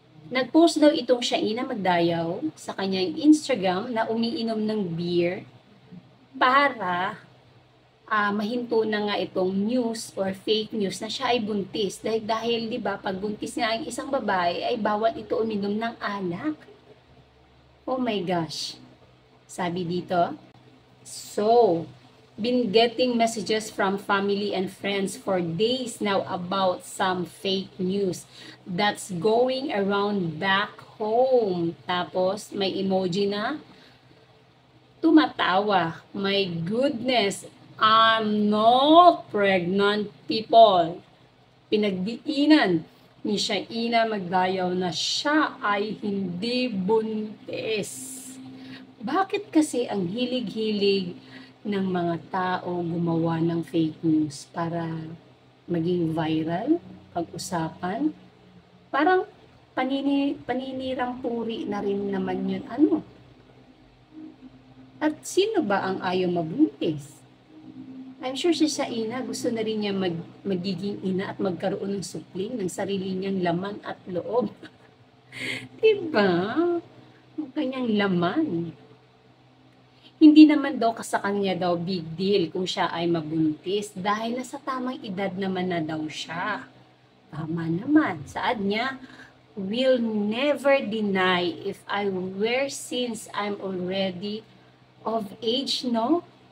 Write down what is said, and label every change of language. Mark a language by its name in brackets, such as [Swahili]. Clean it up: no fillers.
[Filipino] Nag-post daw itong Shaina Magdayaw sa kanyang Instagram na umiinom ng beer para mahinto na nga itong news or fake news na siya ay buntis. Dahil 'di ba, pag buntis nga ang isang babae ay bawal ito uminom ng alak. [English] Oh my gosh. [Filipino] Sabi dito, [English] so, been getting messages from family and friends for days now about some fake news that's going around back home. [Filipino] Tapos, may emoji na tumatawa. [English] My goodness, I'm not pregnant, people. [Filipino] Pinagdiinan ni Shaina Magdayaw na siya ay hindi buntis. Bakit kasi ang hilig-hilig ng mga tao gumawa ng fake news para maging viral, pag-usapan? Parang paninirang puri na rin naman yun. Ano? At sino ba ang ayaw mabuntis? [English] I'm sure [Filipino] si Shaina gusto na rin niya magiging ina at magkaroon ng supling ng sarili niyang laman at loob. Diba? Ang kanyang laman. Hindi naman daw sa kanya daw big deal kung siya ay mabuntis dahil nasa tamang edad naman na daw siya. Tama naman. Saad niya, [English] will never deny if I were since I'm already of age, no?